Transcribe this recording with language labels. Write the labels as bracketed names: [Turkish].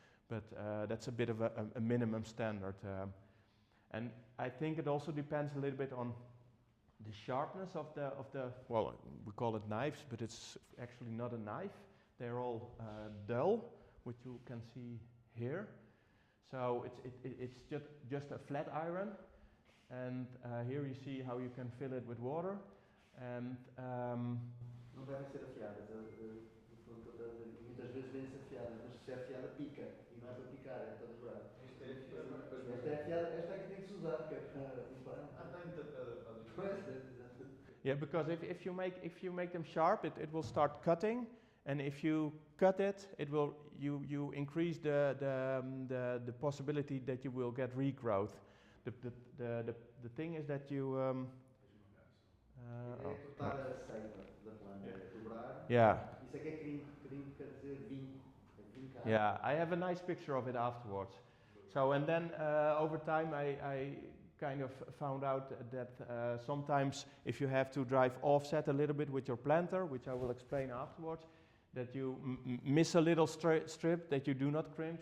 [English] But that's a bit of a minimum standard. And I think it also depends a little bit on the sharpness of the well, we call it knives, but it's actually not a knife. They're all dull, which you can see here. So it's just a flat iron, and here you see how you can fill it with water. And [Portuguese] não devem ser afiadas, no fundo que eu estou a dizer, muitas vezes vêm-se afiadas, mas se é afiada pica, e não é para picar, é para dobrar. Esta é afiada, esta é que tem que se usar, que é para limpar. Está muita pedra para ali. Pois, [English] yeah, because if you make them sharp, it will start cutting, and if you cut it, it will you increase the possibility that you will get regrowth. The thing is that you [Portuguese] é cortar a seiva da planta, é dobrar. [English] yeah. [Portuguese] Isso é que é crinco, quer dizer vinco. [English] Yeah, I have a nice picture of it afterwards. So, and then over time I kind of found out that sometimes if you have to drive offset a little bit with your planter, which I will explain afterwards, that you miss a little strip that you do not crimp.